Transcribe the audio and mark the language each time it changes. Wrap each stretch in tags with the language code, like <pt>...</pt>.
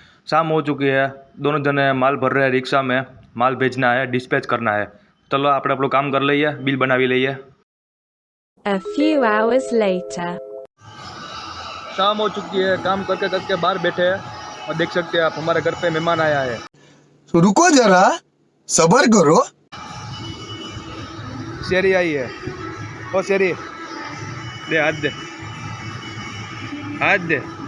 <hi>शाम हो चुकी है, दोनों जने माल भर रहे हैं रिक्शा में. माल भेजना है, डिस्पैच करना है.</hi> <gu>चलो આપણે આપણું કામ कर લઈએ, बिल बनावी લઈએ.</gu> <en>A few hours later.</en> <hi>शाम हो चुकी है, काम करके बाहर बैठे हैं और देख सकते हैं आप हमारे घर पे मेहमान आया है. तो रुको जरा सबर करो. शेरी आई है. ओ शेरी दे, हाथ दे, हाथ दे.</hi>